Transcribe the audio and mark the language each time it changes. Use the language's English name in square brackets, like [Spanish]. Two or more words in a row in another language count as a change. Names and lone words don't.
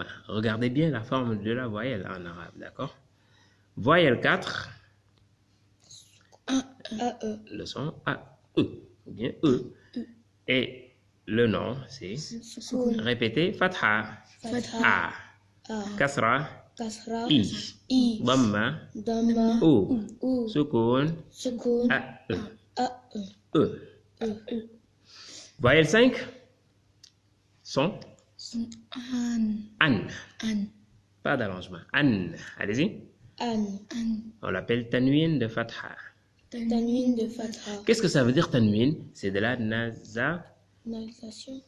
[French] Regardez bien la forme de la voyelle en arabe, d'accord? Voyelle 4. A-E. Le son A. E. Ou bien E. Et le nom, c'est... Sukun. Répétez. Fatha. Fatha. A. A. Kasra. Kasra. I. I. Dhamma. Dhamma. O. U. Sukun. Sukun. A. E. A-E. E. Voyelle 5. Son. An. An. An. Pas d'allongement. An. Allez-y. An. An. On l'appelle tanwin de fatha. Tanwin de Fatha. Qu'est-ce que ça veut dire tanwin? C'est de la Nasalisation.